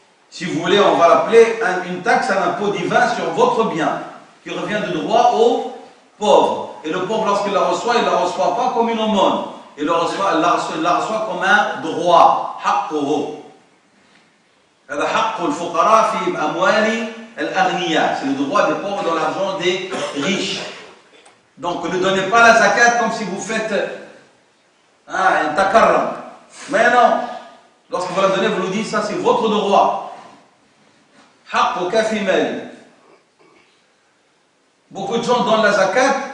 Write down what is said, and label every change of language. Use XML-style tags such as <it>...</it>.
<fr>Si vous voulez, on va l'appeler une taxe, un impôt divin sur votre bien, qui revient de droit au pauvre. Et le pauvre, lorsqu'il la reçoit, il ne la reçoit pas comme une aumône. Il la reçoit comme un droit.</fr> <ar>حقه. هذا حق الفقراء في أموال الأغنياء.</ar> <fr>C'est le droit des pauvres dans l'argent des riches. Donc ne donnez pas la zakat comme si vous faites un takarram. Mais non. Lorsque vous la donnez, vous nous dites ça c'est votre droit.</fr> <ar>حقك في مالي.</ar> <fr>Beaucoup de gens donnent la zakat</fr>